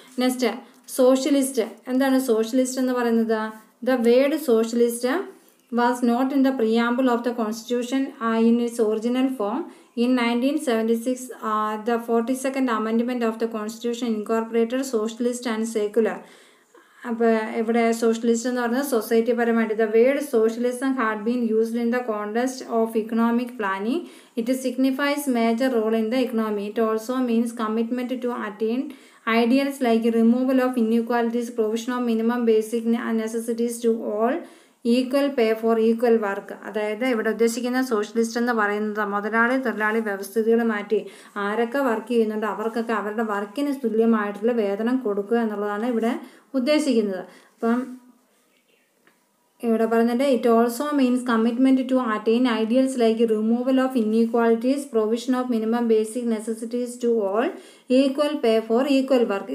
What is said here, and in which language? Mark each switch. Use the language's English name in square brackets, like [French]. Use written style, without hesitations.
[Malayalam] Next, socialist. എന്താണ് socialist എന്ന് പറയുന്നത്? [English] The word socialist was not in the preamble of the constitution in its original form. In 1976, the 42nd amendment of the constitution incorporated socialist and secular. [Malayalam] അപ്പോൾ ഇവിടെ socialist എന്ന് പറഞ്ഞാൽ society പരമായിട്ട്. [English] The word socialism had been used in the context of economic planning. It signifies major role in the economy. It also means commitment to attain ideals like removal of inequalities, provision of minimum basic necessities to all, equal pay for equal work. [Malayalam] അതായത് ഇവിടെ ഉദ്ദേശിക്കുന്ന socialist എന്ന് പറയുന്നത് മുതലാളി തൊഴിലാളി വ്യവസ്ഥിതികൾ മാറ്റി ആരൊക്കെ work ചെയ്യുന്നുണ്ട് അവർക്കൊക്കെ അവരുടെ വർക്കിന് തുല്യമായിട്ടുള്ള വേതനം കൊടുക്കുക എന്നുള്ളതാണ് ഇവിടെ ഉദ്ദേശിക്കുന്നത്. അപ്പം ഇവിടെ പറയുന്നുണ്ട് [English] It also means commitment to attain ideals like removal of inequalities, provision of minimum basic necessities to all, equal pay for equal work.